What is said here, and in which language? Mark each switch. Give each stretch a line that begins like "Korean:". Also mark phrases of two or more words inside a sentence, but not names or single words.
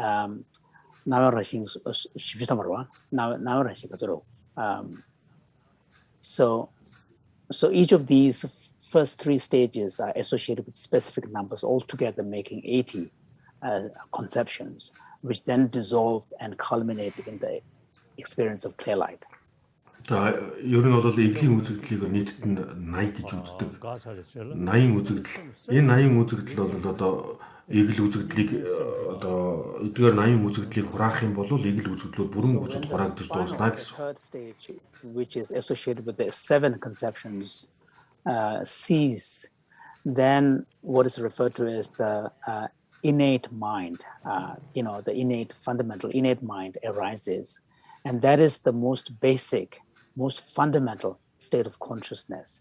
English: So each of these first 3 stages are associated with specific numbers, altogether making 80 conceptions, which then dissolve and culminate in the experience of clear light.
Mongolian: За ер нь бол эвлийн үзэгдлийг нийтэд нь 80 гэж үздэг. 80 үзэгдэл. Энэ 80 үзэгдэл бол одоо эгэл үзэгдлийг одоо эдгээр 80 үзэгдлийг хураах юм бол эгэл үзэгдлүүд бүрэн гүйцэд хураагдаж дуусна гэсэн.
English: Third stage, which is associated with the 7 conceptions, cease. Then what is referred to as the innate mind, the innate fundamental innate mind arises, and that is the most basic, most fundamental state of consciousness.